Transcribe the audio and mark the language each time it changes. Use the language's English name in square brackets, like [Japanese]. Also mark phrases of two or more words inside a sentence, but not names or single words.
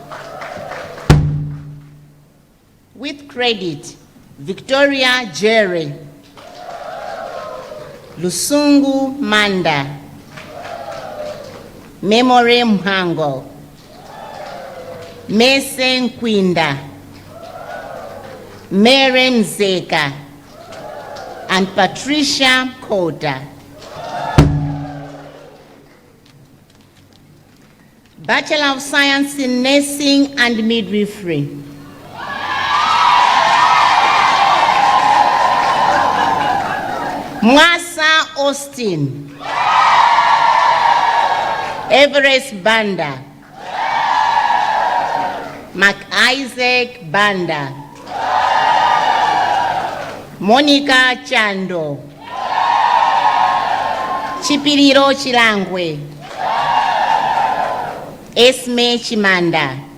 [English] With credit, Victoria Jerry, Lusungu Manda, Memory Mhango, Mesen Kwinda, Mary Mzeka, and Patricia Kota. Bachelor of Science in Nursing and Midwifery, Mwasa Austin, Everest Banda, Mark Isaac Banda, Monica Chando, Chipiriro Chilangwe, Esme Chimanda,